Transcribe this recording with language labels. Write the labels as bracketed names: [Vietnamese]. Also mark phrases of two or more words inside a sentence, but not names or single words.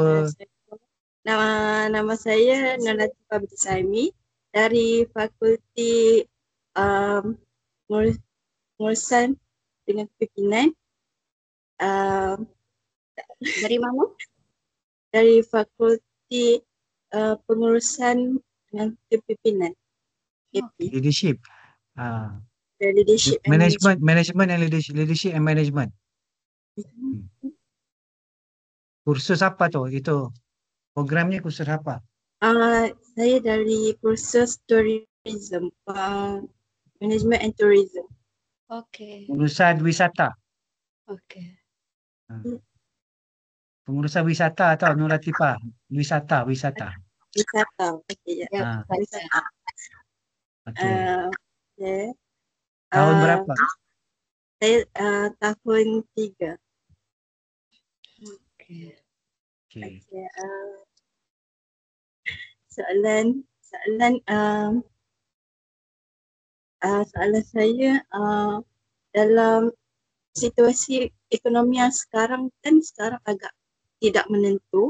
[Malay] nama nama saya Nurlatifah binti Saimi dari Fakulti um, Pengurusan dengan Pimpinan Dari mana? dari Fakulti Pengurusan dengan Kepimpinan KP, [English] Leadership. Ah, the Leadership and management, management and leadership and management. Management. [Malay] Kursus apa tu? Itu programnya kursus apa? Saya dari kursus [English] Tourism, Management and Tourism. [Malay] Oke, Pengurusan wisata. oke. Pengurusan wisata atau Nur Latifah? Wisata. Wisata. Okey, ya. Ya, Ah, baca. Wisata. okey. Okay. Tahun berapa? Saya tahun 3. Oke. Okey. Okay. Soalan soalan saya dalam situasi ekonomi yang sekarang agak tidak menentu.